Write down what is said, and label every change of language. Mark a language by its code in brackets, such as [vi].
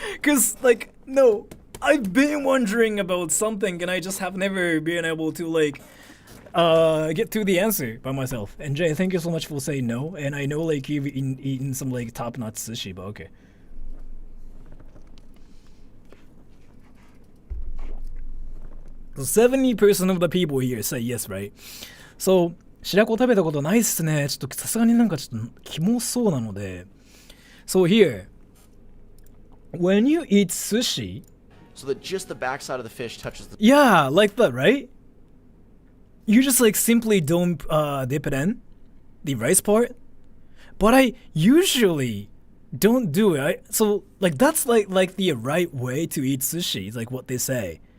[en] Cause like, no, I've been wondering about something and I just have never been able to like get to the answer by myself. And Jay, thank you so much for saying no. And I know like you've eaten some like top-notch sushi, but okay. So 70% of the people here say yes, right? So [ja] 白子食べたことないっすね。ちょっとさすがになんかちょっとキモそうなので。 [en] So here, when you eat sushi, so that just the backside of the fish touches the... Yeah, like that, right? You just like simply don't dip it in, the rice part. But I usually don't do it. So like that's like the right way to eat sushi, like what they say.